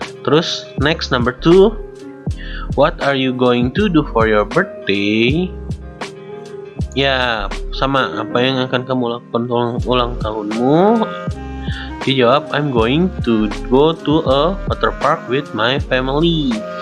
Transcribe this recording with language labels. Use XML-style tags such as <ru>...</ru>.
<en>Terus next, number 2, what are you going to do for your birthday?</en> <id>Ya, sama, apa yang akan kamu lakukan ulang tahunmu? Dia jawab,</id> <en>I'm going to go to a water park with my family.</en>